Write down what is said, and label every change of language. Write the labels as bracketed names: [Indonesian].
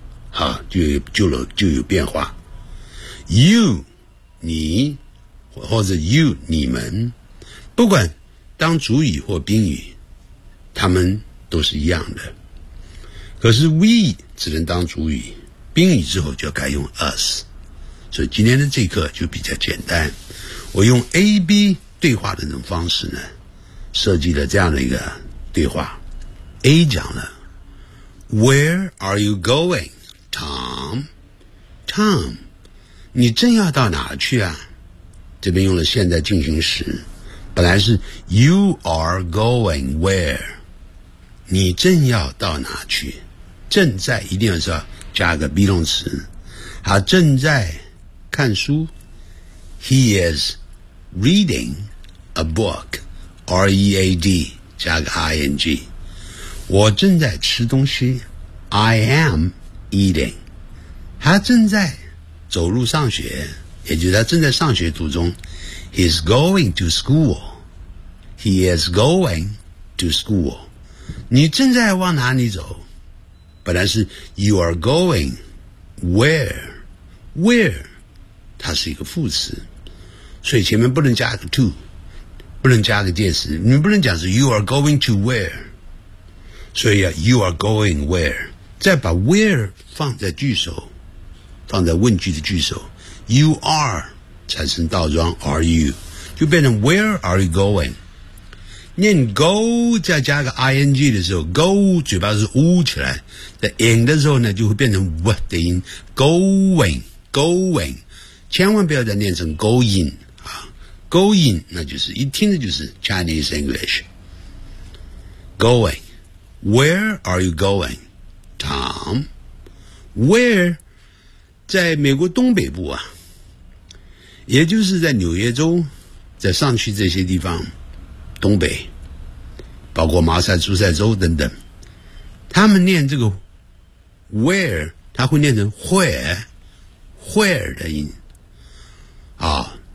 [Chinese] 好，就有变化。you 你或者 you 你们，不管当主语或宾语，他们都是一样的。可是 we 只能当主语，宾语之后就改用 us。所以今天的这一课就比较简单，我用 AB 对话的那种方式呢设计了这样的一个对话。 A 讲了 [English] Where are you going Tom？ [Chinese] Tom 你正要到哪去啊？这边用了现在进行时，本来是 [English] You are going where， [Chinese] 你正要到哪去，正在一定要是要加个 be 动词。好，正在看书， [English] He is reading a book， [Chinese] R-E-A-D 加个 I-N-G。我正在吃东西， [English] I am eating。 [Chinese] 他正在走路上学，也就是他正在上学途中， [English] He is going to school， [Chinese] He is going to school。你正在往哪里走，本来是 [English] You are going where， [Chinese] where 它是一个副词，所以前面不能加个 to， 不能加个介词，你不能讲是 [English] You are going to where， [Chinese] 所以、You are going where， 再把 where 放在句首，放在问句的句首，You are 产生倒装 are you， 就变成 [English] Where are you going。 [Chinese] 念 go 再加个 ing 的时候， go 嘴巴是呜起来，在 in 的时候呢就会变成 what 的音， going going， 千万不要再念成 going、going 那就是一听的就是 [English] Chinese English。 going Where are you going Tom？ [Chinese] Where 在美国东北部啊，也就是在纽约州，在上区这些地方，东北包括马萨诸塞州等等，他们念这个 where， 他会念成 where 的音啊。